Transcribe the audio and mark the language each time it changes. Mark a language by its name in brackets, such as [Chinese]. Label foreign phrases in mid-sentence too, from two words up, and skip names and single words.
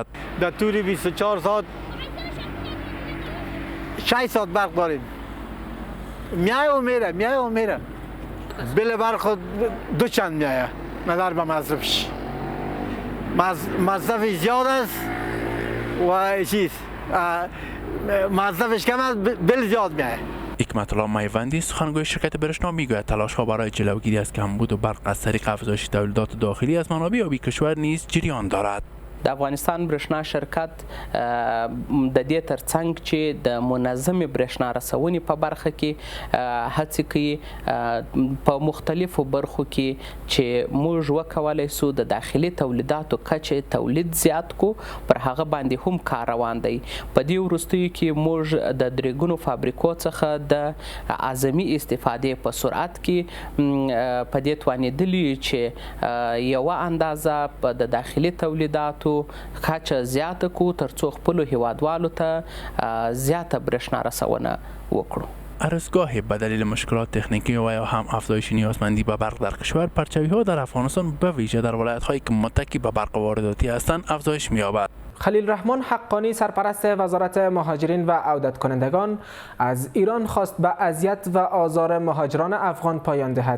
[Persian] در طول 24 ساعت 6 ساعت برق داریم، میای و میره بله برق دو چند میایه نظر به مصرفش مصرف زیاد است و چیز مصرفش کم است بل زیاد میایه. حکمت الله میوندی سخنگوی شرکت برشنا میگوید تلاش‌ها برای جلوگیری از کمبود و برق از طریق افزایش تولیدات داخلی از منابع آبی کشور نیز جریان دارد. [Pashto] د افغانستان برښنا شرکت د دې ترڅنګ چې د منظم برښنا رسونې په برخه کې هڅې کوي په مختلفو برخو کې چې موږ وکولای سو د داخلي تولیداتو کچه تولید زیات کو پر هغه باندې هم کار روان دی. په دې وروستیو کې موږ د درېګونو فابریکو څخه د اعظمي استفادې په سرعت کې په دې توانېدلي چې یوه اندازه د داخلي تولیداتو کچه زیاته کو ترڅو خپلو هیوادوالو ته زیاته برښنا رسونه وکړو. [Persian] ارزگاه به دلیل مشکلات تکنیکی و یا هم افزایش نیازمندی به برق در کشور پرچاوی‌ها در افغانستان به ویژه در ولایت‌هایی که متکی به برق وارداتی هستند افزایش می‌یابد. خلیل رحمان حقانی سرپرست وزارت مهاجرین و عودت کنندگان از ایران خواست به اذیت و آزار مهاجران افغان پایان دهد.